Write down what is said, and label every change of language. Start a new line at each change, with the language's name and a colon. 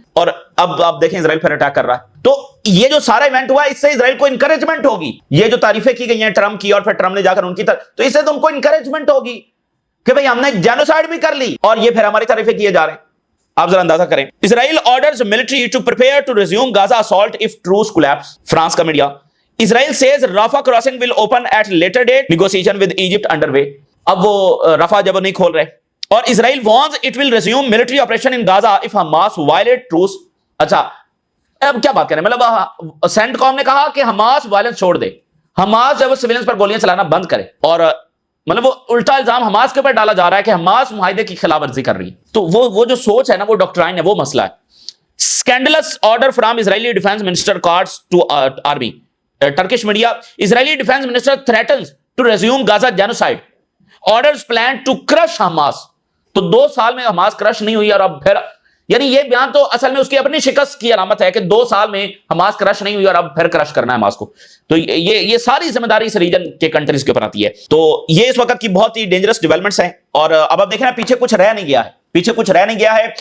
Urdu: اور اب آپ دیکھیں اسرائیل پھر اٹیک کر رہا ہے. تو یہ جو سارا ایونٹ ہوا, اس سے اسرائیل کو انکریجمنٹ ہوگی. یہ جو تعریفیں کی گئی ہیں ٹرمپ کی, اور پھر ٹرمپ نے جا کر ان کی تو اس سے تو ان کو انکریجمنٹ ہوگی کہ بھئی ہم نے جینوسائیڈ بھی کر لی, اور یہ پھر ہماری تعریفیں کیے جا رہے ہیں. آپ ذرا اندازہ کریں.
English: Israel orders military to prepare to resume Gaza assault if truce collapse.
Urdu: France کا media.
English: Israel says Rafah crossing will open at later date. Negotiation with Egypt underway.
Urdu: اب وہ رفح جب نہیں کھول رہے.
English: اور Israel warns it will resume military operation in Gaza if Hamas violate truce.
Urdu: اچھا, اب کیا بات کریں, مطلب سینٹ کام نے کہا کہ حماس وائلنس چھوڑ دے, حماس جب سویلنس پر گولیاں چلانا بند کرے, اور مطلب وہ الٹا الزام حماس کے اوپر ڈالا جا رہا ہے کہ حماس معاہدے کی خلاف ورزی کر رہی ہے. تو وہ جو سوچ ہے نا, وہ ڈاکٹرائن ہے, وہ مسئلہ ہے.
English: Scandalous order from Israeli defense minister cards to army. Turkish media, Israeli defense minister threatens to resume Gaza genocide. Orders planned to crush Hamas.
Urdu: تو 2 سال میں حماس کرش نہیں ہوئی, اور اب پھر یعنی یہ بیان تو اصل میں اس کی اپنی شکست کی علامت ہے کہ 2 سال میں حماس کرش نہیں ہوئی اور اب پھر کرش کرنا ہے حماس کو. تو یہ ساری ذمہ داری اس ریجن کے کنٹریز کے اوپر آتی ہے. تو یہ اس وقت کی بہت ہی ڈینجرس ڈیولپمنٹس ہیں, اور اب آپ دیکھیں پیچھے کچھ رہ نہیں گیا ہے, پیچھے کچھ رہ نہیں گیا ہے.